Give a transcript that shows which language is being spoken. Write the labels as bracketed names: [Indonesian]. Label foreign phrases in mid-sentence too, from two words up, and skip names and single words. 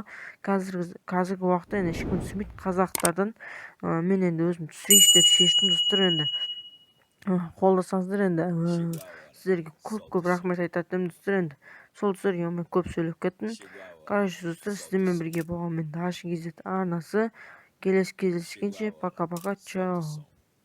[Kyrgyz] Азыркы убакта эми эч ким түсүрбөйт казактардан. Мен энди өзүм түсүрөйүнчү деп чечтим достор. Энди колдосоңуздар энди сиздерге көп рахмет айтат эми достор. Энди сол достор, көп сүйлөп кеттим. Короче достор, сиздер менен бирге болгон мен Дашин Кизет арнасы. [Kazakh] Келесі кездескенше пока-пока, чао.